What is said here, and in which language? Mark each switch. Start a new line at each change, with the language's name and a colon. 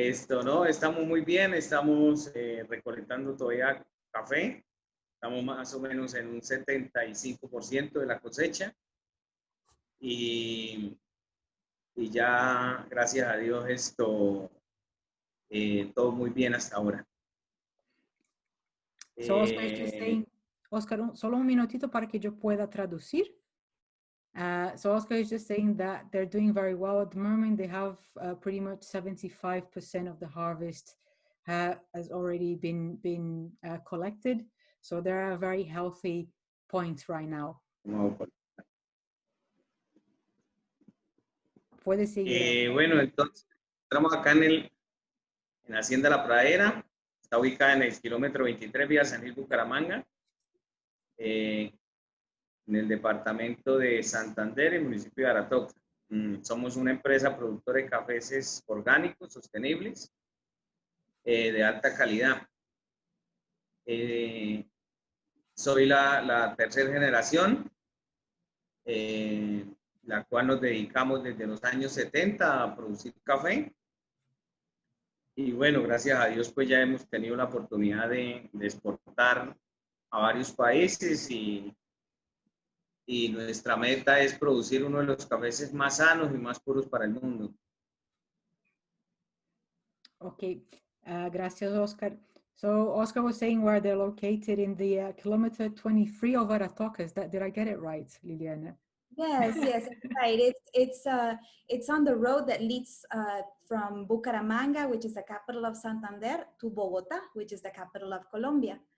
Spanish: No, estamos muy bien, estamos recolectando todavía café, estamos más o menos en un 75% de la cosecha y ya, gracias a Dios, todo muy bien hasta ahora. So Oscar, solo un minutito para que yo pueda traducir.
English: So Oscar is just saying that they're doing very well at the moment. They have pretty much 75% of the harvest has already been collected. So they're at a very healthy point right now.
Spanish: Puede seguir. Bueno, entonces estamos acá en Hacienda La Pradera. Está ubicada en el kilómetro 23 vía San Gil Bucaramanga. En el departamento de Santander, en el municipio de Aratoca. Somos una empresa productora de cafés orgánicos, sostenibles, de alta calidad. Soy la tercera generación, la cual nos dedicamos desde los años 70 a producir café. Y bueno, gracias a Dios, pues ya hemos tenido la oportunidad de exportar a varios países y nuestra meta es producir uno de los cafés más sanos y más puros para el mundo. Okay, gracias, Oscar.
English: So Oscar was saying where they're located in the kilometer 23 of Aratoca. Did I get it right, Liliana? Yes, yes, that's right. It's on the road that leads from Bucaramanga, which is the capital of Santander, to Bogota, which is the capital of Colombia.